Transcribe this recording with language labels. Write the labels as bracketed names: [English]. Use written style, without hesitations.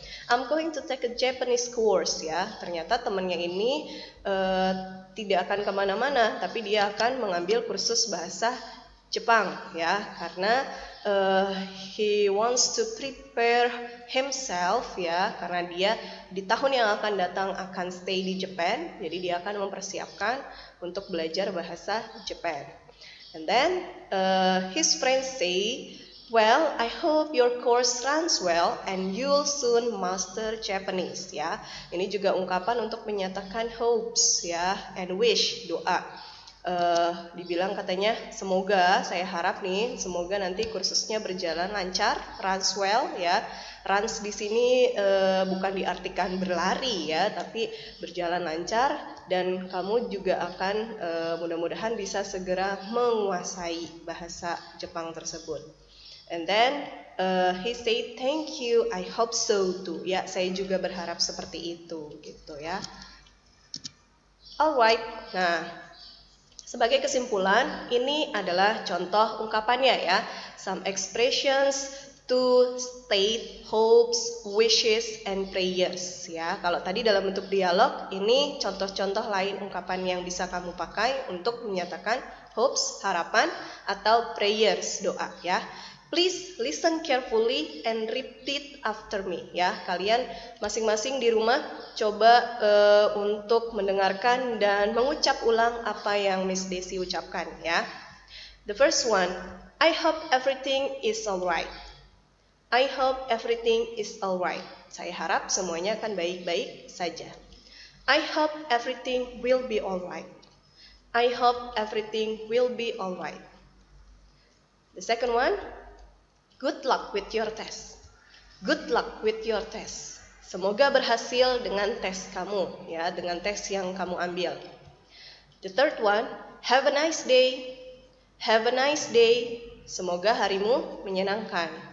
[English] I'm going to take a Japanese course. [Indonesian] Ya, ternyata temannya ini tidak akan kemana-mana, tapi dia akan mengambil kursus bahasa Jepang. Ya, karena [English] he wants to prepare himself. [Indonesian] Ya, karena dia di tahun yang akan datang akan stay di Japan, jadi dia akan mempersiapkan untuk belajar bahasa Jepang. [English] And then his friends say, well, I hope your course runs well and you'll soon master Japanese. [Indonesian] Ya, ini juga ungkapan untuk menyatakan hopes, ya, [English] and wish, [Indonesian] doa. Dibilang katanya, semoga, saya harap nih, semoga nanti kursusnya berjalan lancar, [English] runs well. [Indonesian] Ya, runs di sini bukan diartikan berlari, ya, tapi berjalan lancar. Dan kamu juga akan mudah-mudahan bisa segera menguasai bahasa Jepang tersebut. [English] And then he said, thank you, I hope so too. [Indonesian] Ya, saya juga berharap seperti itu, gitu ya. Alright, nah sebagai kesimpulan, ini adalah contoh ungkapannya ya. [English] Some expressions to state hopes, wishes, and prayers. [Indonesian] Ya, kalau tadi dalam bentuk dialog, ini contoh-contoh lain ungkapan yang bisa kamu pakai untuk menyatakan hopes, harapan, atau prayers, doa. [English] Ya, please listen carefully and repeat after me. [Indonesian] Ya, kalian masing-masing di rumah coba untuk mendengarkan dan mengucap ulang apa yang Miss Desi ucapkan. [English] Ya, the first one, I hope everything is alright. I hope everything is alright. [Indonesian] Saya harap semuanya akan baik-baik saja. [English] I hope everything will be alright. I hope everything will be alright. The second one, good luck with your test. Good luck with your test. [Indonesian] Semoga berhasil dengan tes kamu, ya, dengan tes yang kamu ambil. [English] The third one, have a nice day. Have a nice day. [Indonesian] Semoga harimu menyenangkan.